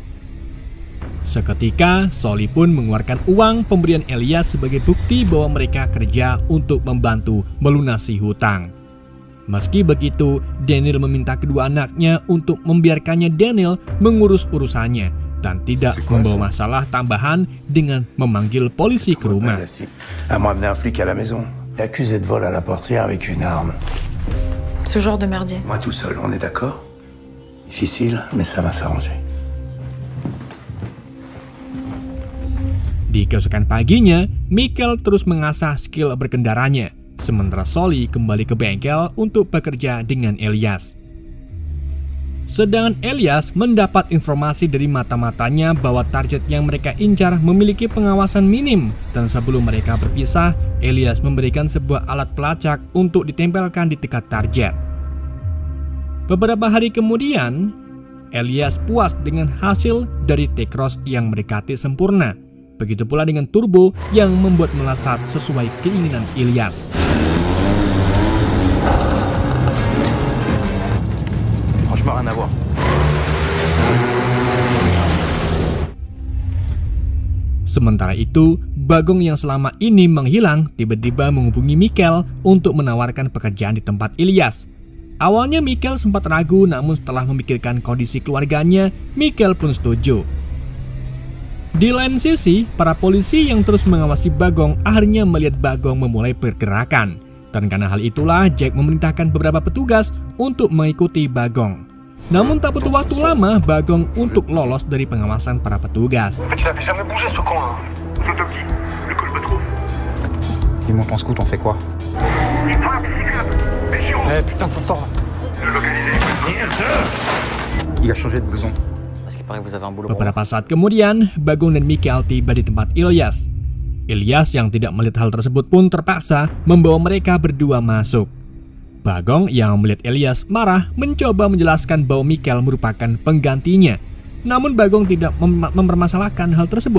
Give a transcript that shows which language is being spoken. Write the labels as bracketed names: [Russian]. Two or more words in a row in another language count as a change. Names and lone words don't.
[Indonesian] Seketika, Sully pun mengeluarkan uang pemberian Ilyas sebagai bukti bahwa mereka kerja untuk membantu melunasi hutang. Meski begitu, Daniel meminta kedua anaknya untuk membiarkannya Daniel mengurus urusannya dan tidak membawa masalah tambahan dengan memanggil polisi ke rumah. [French] À m'amener un flic à la maison. Accusé de vol à la portière avec une arme. Ce genre de merdier. Moi tout seul, on est d'accord? Difficile, mais ça va s'arranger. [Indonesian] Di keesokan paginya, Michael terus mengasah skill berkendaranya. Sementara Sully kembali ke bengkel untuk bekerja dengan Ilyas. Sedangkan Ilyas mendapat informasi dari mata-matanya bahwa target yang mereka incar memiliki pengawasan minim, dan sebelum mereka berpisah, Ilyas memberikan sebuah alat pelacak untuk ditempelkan di dekat target. Beberapa hari kemudian, Ilyas puas dengan hasil dari T-Cross yang mendekati sempurna. Begitu pula dengan Turbo yang membuat melesat sesuai keinginan Ilyas. [French] Franchement, rien à voir. [Indonesian] Sementara itu, Bagong yang selama ini menghilang tiba-tiba menghubungi Mikel untuk menawarkan pekerjaan di tempat Ilyas. Awalnya Mikel sempat ragu, namun setelah memikirkan kondisi keluarganya, Mikel pun setuju. Di lain sisi, para polisi yang terus mengawasi Bagong akhirnya melihat Bagong memulai pergerakan. Dan karena hal itulah, Jack memerintahkan beberapa petugas untuk mengikuti Bagong. Namun tak butuh waktu lama Bagong untuk lolos dari pengawasan para petugas. [French] Il monte en scout, on fait quoi? Eh putain, ça sort. Il a changé de blouson. Parce qu'il paraît que vous avez un boulot. [Indonesian] Beberapa saat kemudian, Bagong dan Mikel tiba di tempat Ilyas. Ilyas yang tidak melihat hal tersebut pun terpaksa membawa mereka berdua masuk. Bagong yang melihat Ilyas marah mencoba menjelaskan bahwa Mikel merupakan penggantinya. Namun Bagong tidak mempermasalahkan hal tersebut.